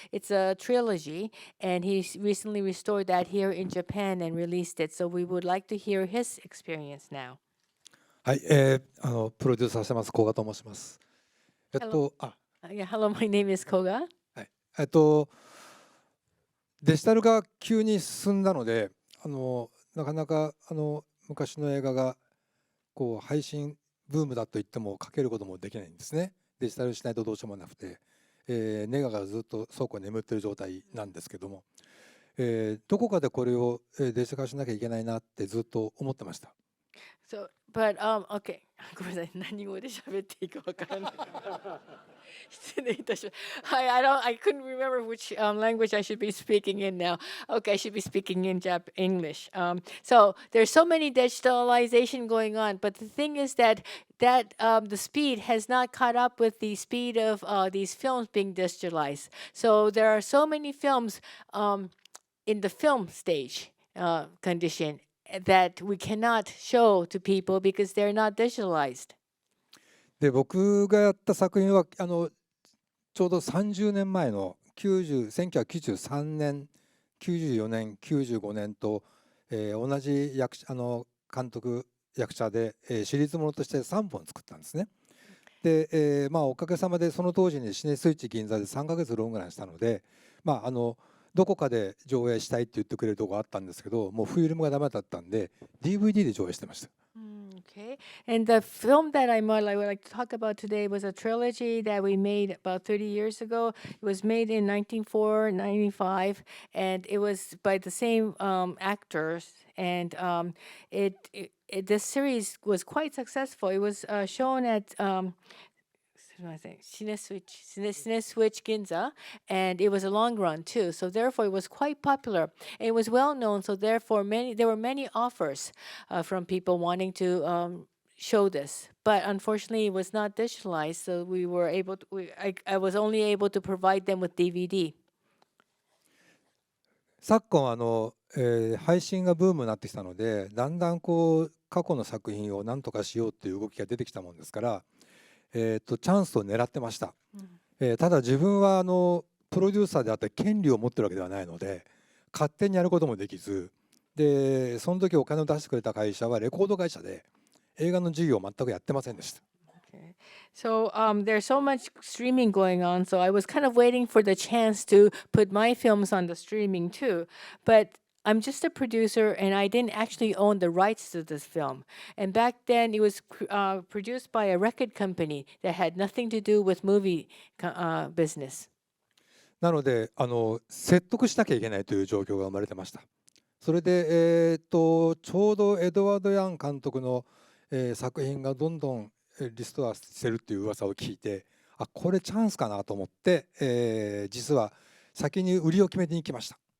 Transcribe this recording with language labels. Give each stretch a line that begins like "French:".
English: It's a trilogy, and he recently restored that here in Japan and released it. So we would like to hear his experience now.
Japanese: はい、プロデューサーしてますKogaと申します。
English: Hello, my name is Koga.
Japanese: はい、デジタルが急に進んだので、なかなか昔の映画がこう配信ブームだと言ってもかけることもできないんですね。デジタルしないとどうしようもなくて、ネガがずっと倉庫に眠っている状態なんですけども、どこかでこれをデジタル化しなきゃいけないなってずっと思ってました。
English: So, but okay.
Japanese: ごめんなさい。何語で喋っていいかわからない。失礼いたします。
English: I couldn't remember which language I should be speaking in now. Okay, I should be speaking in English. So there's so many digitalization going on, but the thing is that the speed has not caught up with the speed of these films being digitalized. So there are so many films in the film stage condition. that we cannot show to people because they're not digitalized.
Japanese: で僕がやった作品はちょうど30年前の1993年94年95年と、同じ監督役者で、シリーズものとして3本作ったんですね。で、おかげさまでその当時にシネスイッチ銀座で3ヶ月ロングランしたので、どこかで上映したいって言ってくれるとこがあったんですけど、もうフィルムがダメだったんで DVD で上映してました。
English: Okay. And the film that I would like to talk about today was a trilogy that we made about 30 years ago. It was made in 1994, 95, and it was by the same actors. And this series was quite successful. It was shown at Cineswitch Ginza, and it was a long run too. So therefore, it was quite popular. It was well known. So therefore, there were many offers from people wanting to show this. But unfortunately, it was not digitalized. So we were able to, I was only able to provide them with DVD.
Japanese: 昨今配信がブームになってきたので、だんだん過去の作品を何とかしようっていう動きが出てきたもんですから、チャンスを狙ってました。ただ自分はプロデューサーであって権利を持ってるわけではないので、勝手にやることもできず、でその時お金を出してくれた会社はレコード会社で映画の事業を全くやってませんでした。
English: So there's so much streaming going on, so I was kind of waiting for the chance to put my films on the streaming too. But I'm just a producer, and I didn't actually own the rights to this film. And back then, it was produced by a record company that had nothing to do with movie business.
Japanese: なので説得しなきゃいけないという状況が生まれてました。それで、ちょうどエドワード・ヤン監督の、作品がどんどんリストアしてるっていう噂を聞いて、これチャンスかなと思って、実は先に売りを決めてに来ました。